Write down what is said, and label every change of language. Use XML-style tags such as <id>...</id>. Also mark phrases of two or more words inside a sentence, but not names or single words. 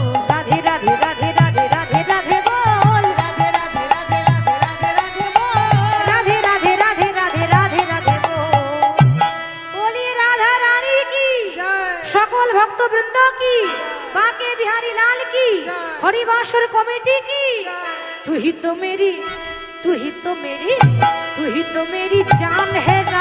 <bn>রাধে রাধে রাধে রাধে রাধে রাধে বল রাধে রাধে রাধে রাধে রাধে রাধে বল রাধে রাধে রাধে রাধে রাধে রাধে বল বলি রাধা রানী কি জয় সকল ভক্তবৃন্দ কি বাঁকে বিহারী লাল কি জয়। হরিবাসর কমিটি কি জয়।</bn> <hi>तू ही तो मेरी तू ही तो मेरी तू ही तो मेरी जान</hi>